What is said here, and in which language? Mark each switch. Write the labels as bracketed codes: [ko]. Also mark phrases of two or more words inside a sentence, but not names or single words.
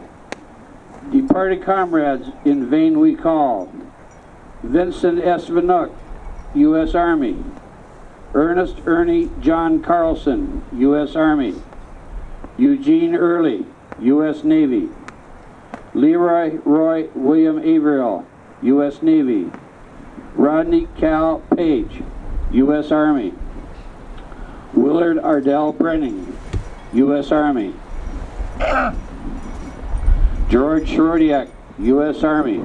[en] Departed comrades in vain we call. Vincent S. Vinook, U.S. Army. Ernest Ernie John Carlson, U.S. Army. Eugene Early, U.S. Navy. Leroy Roy William Averill, U.S. Navy. Rodney Cal Page, U.S. Army. Willard Ardell Brenning, U.S. Army. George Shrodiak, U.S. Army.